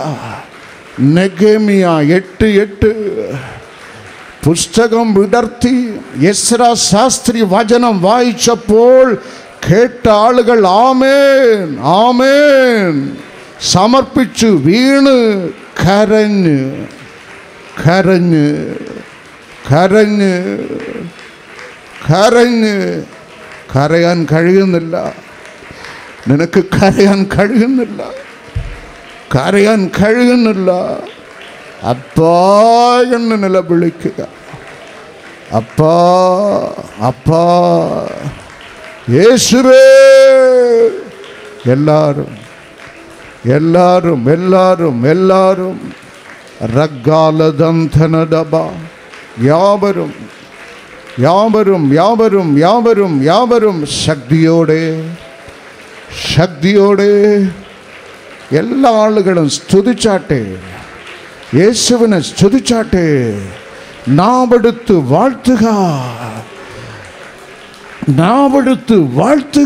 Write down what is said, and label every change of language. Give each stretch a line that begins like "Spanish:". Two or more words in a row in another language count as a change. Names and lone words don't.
Malayalam: നെഗേമിയ 8:8 പുസ്തകം വിടർത്തി എസ്രാ ശാസ്ത്രി വചനം വായിച്ചപ്പോൾ കേട്ട ആളുകൾ ആമേൻ സമർപ്പിച്ചു വീണ് കരയാൻ കഴിയുന്നില്ല. നിനക്ക് കരയാൻ കഴിയുന്നില്ല. അപ്പാ എന്ന് നിലവിളിക്കുക.
Tamil: அப்பா அப்பா இயேசுவே. எல்லாரும் எல்லாரும் எல்லாரும் எல்லாரும் ரக்காலதந்தனடபா யாவரும் யாவரும் யாவரும் யாவரும் யாவரும்
Malayalam: ശക്തിയോടെ ശക്തിയോടെ എല്ലാ ആളുകളും സ്തുതിച്ചാട്ടെ, യേശുവിനെ സ്തുതിച്ചാട്ടെ. നാവെടുത്ത് വാഴ്ത്തുക, നാവെടുത്ത് വാഴ്ത്തുക.